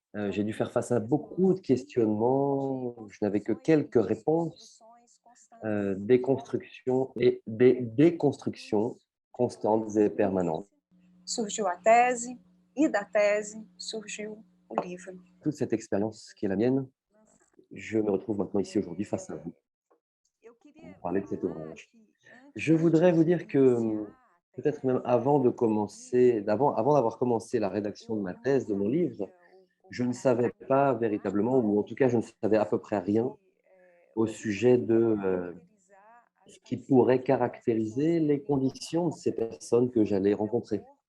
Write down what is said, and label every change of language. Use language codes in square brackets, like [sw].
[fr] J'ai dû faire face à beaucoup de questionnements. Je n'avais que quelques réponses, des constructions et des déconstructions constantes et permanentes. [pt] Surgiu a tese, e da tese surgiu o livre. [fr] Toute cette expérience qui est la mienne, je me retrouve maintenant ici aujourd'hui face à vous pour parler de cet ouvrage. Je voudrais vous dire que peut-être même avant de commencer, avant d'avoir commencé la rédaction de ma thèse, de mon livre, je ne savais pas véritablement, ou en tout cas je ne savais à peu près rien au sujet de ce qui pourrait caractériser les conditions de ces personnes que j'allais rencontrer.